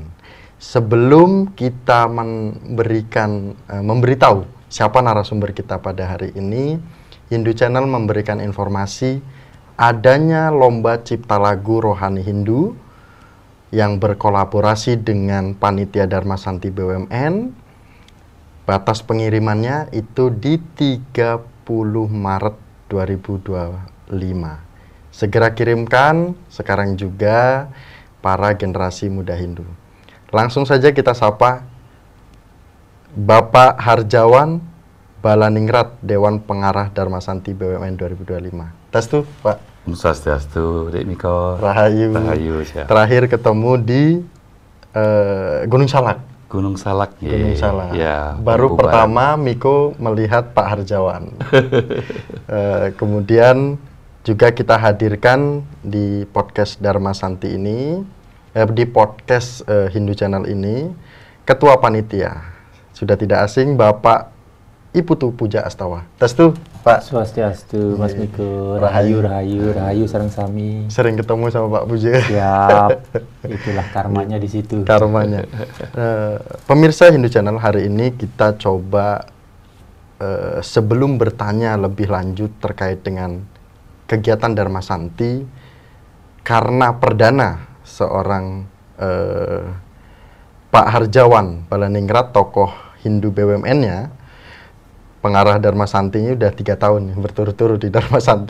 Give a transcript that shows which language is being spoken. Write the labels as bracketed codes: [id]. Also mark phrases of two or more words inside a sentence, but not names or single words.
[id] Sebelum kita memberitahu siapa narasumber kita pada hari ini, Hindu Channel memberikan informasi adanya lomba cipta lagu rohani Hindu yang berkolaborasi dengan Panitia Dharma Santi BUMN. Batas pengirimannya itu di 30 Maret 2025. Segera kirimkan sekarang juga para generasi muda Hindu. Langsung saja kita sapa Bapak Harjawan Balaningrat, Dewan Pengarah Dharma Santi BUMN 2025. Testu, Pak. Swastiastu, Dek Miko. Rahayu. Rahayu, siap. Terakhir ketemu di Gunung Salak. Gunung Salak. Gunung Salak. Ya, baru pertama Miko melihat Pak Harjawan. Kemudian juga kita hadirkan di podcast Dharma Santi ini, di podcast Hindu Channel ini, Ketua Panitia. Sudah tidak asing Bapak Iputu Puja Astawa. Testu, Pak. Swastiastu, Mas Miko. [ban] Rahayu sareng sami. [id] Sering ketemu sama Pak Puja. Siap. Itulah karmanya di situ. Karmanya. Pemirsa Hindu Channel, hari ini kita coba sebelum bertanya lebih lanjut terkait dengan kegiatan Dharma Santi, karena perdana seorang Pak Harjawan Balaningrat, tokoh Hindu BUMN-nya, pengarah Dharma Santi-nya udah 3 tahun berturut-turut di Dharma Santi.